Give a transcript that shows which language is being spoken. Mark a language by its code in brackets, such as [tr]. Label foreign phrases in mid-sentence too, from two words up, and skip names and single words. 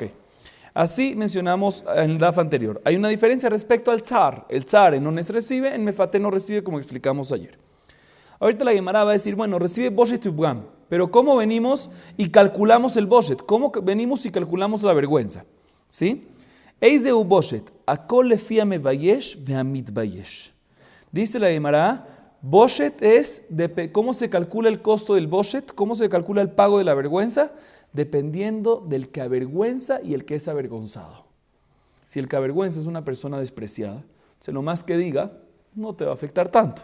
[es] Así mencionamos en el daf anterior. Hay una diferencia respecto al tzar. El tzar en ones recibe, en mefate no recibe, como explicamos ayer. Ahorita la Gemara va a decir, bueno, recibe boshet y bgam, pero ¿cómo venimos y calculamos el boshet? ¿Cómo venimos y calculamos la vergüenza? ¿Sí? [he] איס דה ובושת, הכל לפי המבייש והמת בייש. [es] Dice la Gemara, Boshet es, ¿cómo se calcula el costo del boshet? ¿Cómo se calcula el pago de la vergüenza? Dependiendo del que avergüenza y el que es avergonzado. Si el que avergüenza es una persona despreciada, entonces lo más que diga no te va a afectar tanto.